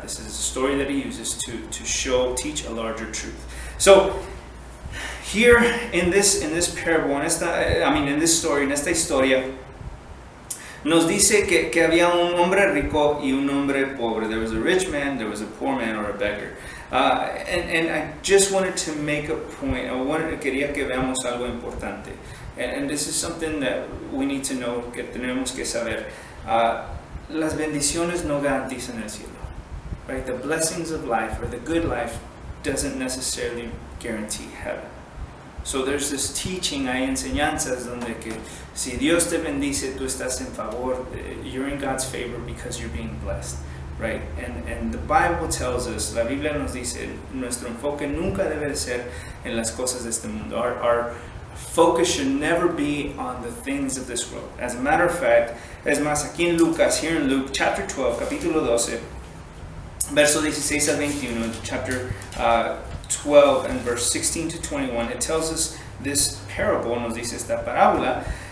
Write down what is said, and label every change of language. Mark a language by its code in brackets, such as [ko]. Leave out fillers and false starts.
[en] This is a story that he uses to teach a larger truth. So here in this parable, in this story, [es] en esta historia, nos dice que había un hombre rico y un hombre pobre. [en] There was a rich man, there was a poor man, or a beggar. And I just wanted to make a point. [es] Quería que veamos algo importante. [en] And this is something that we need to know, [es] que tenemos que saber. Las bendiciones no garantizan el cielo. [en] Right? The blessings of life, or the good life, doesn't necessarily guarantee heaven. So there's this teaching, [es] hay enseñanzas donde que si Dios te bendice, tú estás en favor, [en] you're in God's favor because you're being blessed, right? And the Bible tells us, [es] la Biblia nos dice, nuestro enfoque nunca debe de ser en las cosas de este mundo. [en] Our focus should never be on the things of this world. As a matter of fact, [es] es más, aquí en Lucas, [en] here in Luke chapter 12, [es] capítulo 12, verso 16 al 21, [en] chapter 12 and verse 16 to 21, it tells us this parable, [es] nos dice esta parábola,